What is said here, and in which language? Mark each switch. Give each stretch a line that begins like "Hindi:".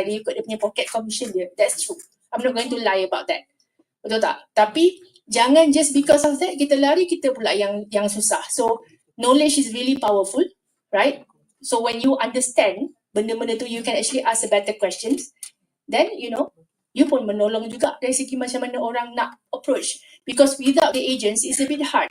Malay: Dia ikut dia punya pocket commission dia.
English: That's true. I'm not going to lie about that.
Malay: Betul tak? Tapi jangan
English: just because of that
Malay: kita lari, kita pula yang susah.
English: So knowledge is really powerful, right? So when you understand
Malay: benda-benda tu,
English: you can actually ask a better questions.
Malay: Then you pun menolong juga dari segi macam mana orang nak approach.
English: Because without the agents, it's a bit hard.